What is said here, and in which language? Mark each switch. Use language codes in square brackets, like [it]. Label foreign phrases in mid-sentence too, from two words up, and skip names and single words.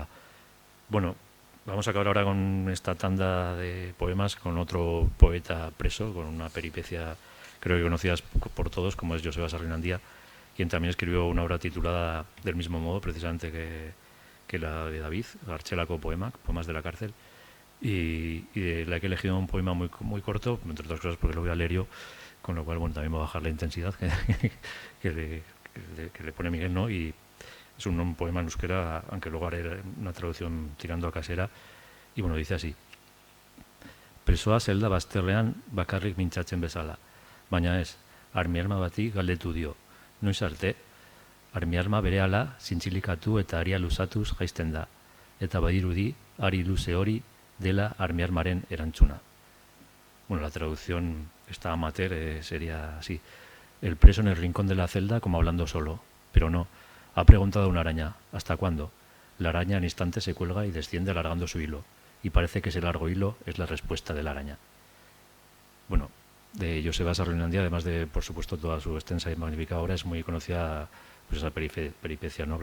[es] Bueno, vamos a acabar ahora con esta tanda de poemas con otro poeta preso, con una peripecia creo que conocidas por todos, como es Joseba Sarrinandía, quien también escribió una obra titulada del mismo modo, precisamente que la de David, Archelaco Poemas de la cárcel, y de la que he elegido un poema muy, muy corto, entre otras cosas porque lo voy a leer yo, con lo cual bueno, también voy a bajar la intensidad que le pone Miguel, ¿no? Y es un poema en euskera, aunque luego haré una traducción tirando a casera, y bueno, dice así: [eu] Presoa zelda bazterrean bakarrik mintzatzen bezala, baina ez, armiarma bati galdetu dio, noiz arte? Armiarma berehala zintzilikatu eta aria luzatuz jaisten da, eta badirudi ari luze hori dela armiarmaren erantzuna. Bueno, [es] la traducción esta amateur sería así: el preso en el rincón de la celda como hablando solo, pero no, ha preguntado una araña, ¿hasta cuándo? La araña al instante se cuelga y desciende alargando su hilo, y parece que ese largo hilo es la respuesta de la araña. Bueno, de Joseba Sarrinandía, además de, por supuesto, toda su extensa y magnífica obra, es muy conocida pues esa peripecia, ¿no?